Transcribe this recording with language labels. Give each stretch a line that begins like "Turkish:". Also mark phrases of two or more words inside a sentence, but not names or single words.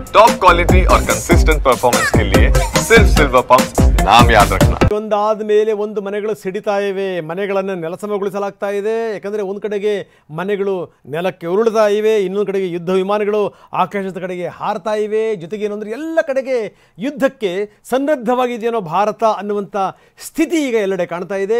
English: top quality
Hindi: और
English: consistent performance
Hindi: के लिए सिर्फ सिल्वर पंप नाम याद रखना।
Kannada: ಒಂದಾದ ಮೇಲೆ ಒಂದು ಮನೆಗಳು ಸಿಡಿತಾ ಇವೆ, ಮನೆಗಳನ್ನು ನೆಲಸಮಗೊಳಿಸಲಾಗ್ತಾ ಇದೆ. ಯಾಕಂದರೆ ಒಂದು ಕಡೆಗೆ ಮನೆಗಳು ನೆಲಕ್ಕೆ ಉರುಳ್ತಾ ಇವೆ, ಇನ್ನೊಂದು ಕಡೆಗೆ ಯುದ್ಧ ವಿಮಾನಗಳು ಆಕಾಶದ ಕಡೆಗೆ ಹಾರ್ತಾ ಇವೆ. ಜೊತೆಗೆ ಏನಂದರೆ ಎಲ್ಲ ಕಡೆಗೆ ಯುದ್ಧಕ್ಕೆ ಸನ್ನದ್ಧವಾಗಿದೆಯೇನೋ ಭಾರತ ಅನ್ನುವಂಥ ಸ್ಥಿತಿ ಈಗ ಎಲ್ಲೆಡೆ ಕಾಣ್ತಾ ಇದೆ.